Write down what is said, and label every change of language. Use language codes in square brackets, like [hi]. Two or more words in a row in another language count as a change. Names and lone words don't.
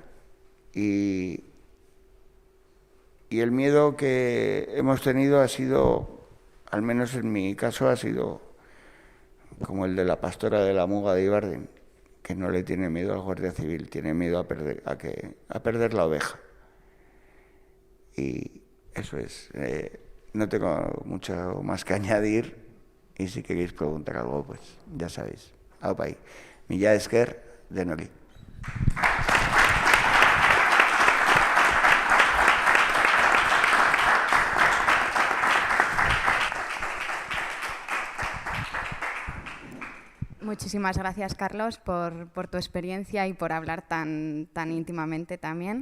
[es] Y el miedo que hemos tenido ha sido, al menos en mi caso, ha sido como el de la pastora de la Muga de Ibardín, que no le tiene miedo al guardia civil, tiene miedo a perder la oveja. Y eso es. No tengo mucho más que añadir, y si queréis preguntar algo, pues ya sabéis. Aupa ahí. [eu] Mila esker denori. [es] Muchísimas gracias, Carlos, por tu experiencia y por hablar tan íntimamente también.